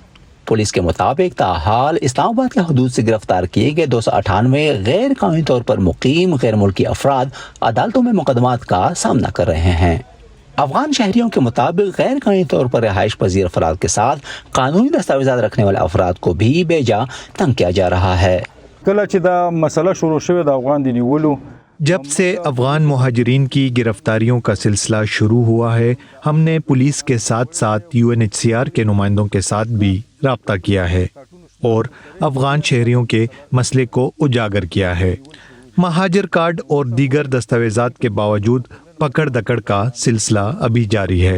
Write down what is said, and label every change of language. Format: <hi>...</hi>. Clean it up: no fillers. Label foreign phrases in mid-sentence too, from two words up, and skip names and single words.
<ur>پولیس کے مطابق تاحال اسلام آباد کے حدود سے گرفتار کیے گئے 298 غیر قانونی طور پر مقیم غیر ملکی افراد عدالتوں میں مقدمات کا سامنا کر رہے ہیں. افغان شہریوں کے مطابق غیر قانونی طور پر رہائش پذیر افراد کے ساتھ قانونی دستاویزات رکھنے والے افراد کو بھی بے جا تنگ کیا جا رہا ہے.</ur> <ps>کله چې دا مسله شروع شوې د افغان د نیولو</ps> <ur>جب سے افغان مہاجرین کی گرفتاریوں کا سلسلہ شروع ہوا ہے، ہم نے پولیس کے ساتھ ساتھ UNHCR کے نمائندوں کے ساتھ بھی رابطہ کیا ہے اور افغان شہریوں کے مسئلے کو اجاگر کیا ہے۔ مہاجر کارڈ اور دیگر دستاویزات کے باوجود پکڑ دکڑ کا سلسلہ ابھی جاری ہے۔</ur>